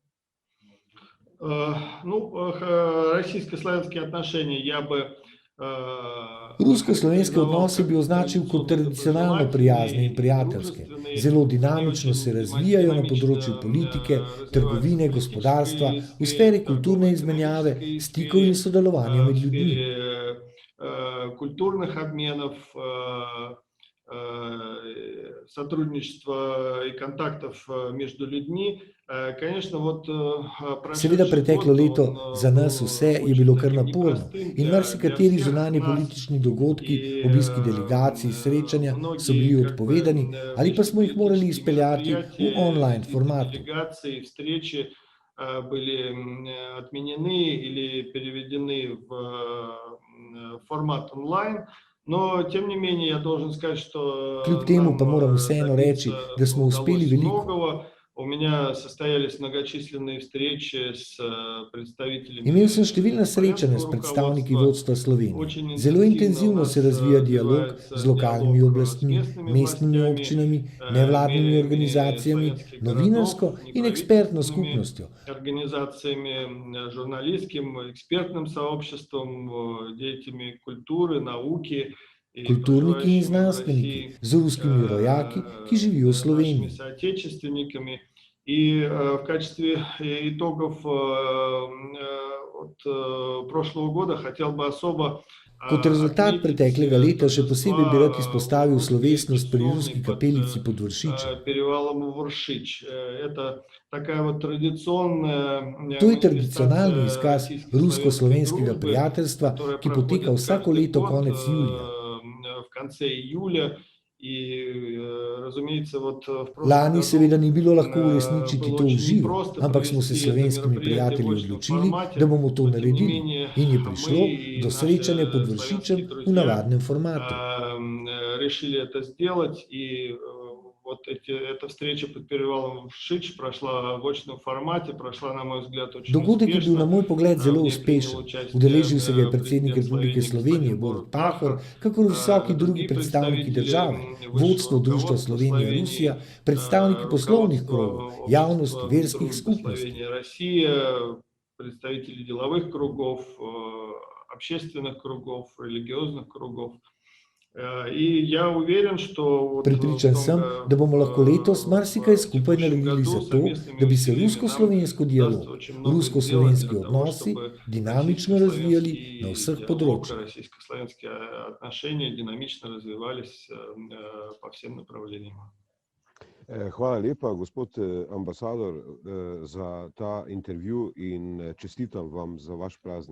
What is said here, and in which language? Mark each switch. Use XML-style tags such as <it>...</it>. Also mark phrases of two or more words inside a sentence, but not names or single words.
<sl>Rusko-slovenske odnose bi označil kot tradicionalno prijazne in prijateljske. Zelo dinamično se razvijajo na področju politike, trgovine, gospodarstva, v sferi kulturne izmenjave, stikov in sodelovanja med ljudmi.</sl> <ru>Культурных обменов, сотрудничества и контактов между людьми. Конечно, вот</ru> <sl>Seveda preteklo leto za nas vse je bilo kar naporno in marsikateri zunanji politični dogodki, obiski delegacij, srečanja so bili odpovedani ali pa smo jih morali izpeljati v online formatu.</sl> <ru>Были отменены или переведены в формат онлайн. Но, тем не менее, я должен сказать, что</ru> <sl>Kljub temu pa moram vseeno reči, da smo uspeli veliko.</sl> <ru>У меня состоялись многочисленные встречи с представителями.</ru> <sl>Imel sem številna srečanja s predstavniki vodstva Slovenije. Zelo intenzivno se razvija dialog z lokalnimi oblastmi, mestnimi občinami, nevladnimi organizacijami, novinarsko in ekspertno skupnostjo.</sl> <ru>Организациями журналистским, экспертным сообществом, деятелями культуры, науки.</ru> <sl>Kulturniki in znanstveniki, z ruskimi rojaki, ki živijo v Sloveniji.</sl> <ru>Соотечественниками. И в качестве итогов от прошлого года хотел бы особо</ru> <sl>Kot rezultat preteklega leta še posebej bi rad izpostavil slovesnost pri ruski kapelici pod Vršičem. To je tradicionalni izkaz rusko-slovenskega prijateljstva, ki poteka vsako leto konec julija. Lani seveda ni bilo lahko uresničiti to v živo, ampak smo se s slovenskimi prijatelji odločili, da bomo to naredili in je prišlo do srečanja pod Vršičem v navadnem formatu.</sl> <ru>Вот эта встреча под перевалом Vršič прошла в очном формате, прошла, на мой взгляд, очень</ru> <sl>Dogodek je bil na moj pogled zelo uspešno. uspešen. Udeležil se ga je predsednik Republike Slovenije Borut Pahor, kakor vsaki drugi predstavniki države, vodstvo Društva Slovenija-Rusija, predstavniki poslovnih krogov, javnosti, verskih skupnosti.</sl> <ru>Представители деловых кругов, общественных кругов, религиозных кругов.</ru> <sl>Prepričan sem, da bomo lahko letos marsikaj skupaj naredili za to, da bi se rusko-slovensko dialog, rusko-slovenski odnosi dinamično razvijali na vseh področjih. Hvala lepa, gospod ambasador, za ta intervju in čestitam vam za vaš praznik.</sl>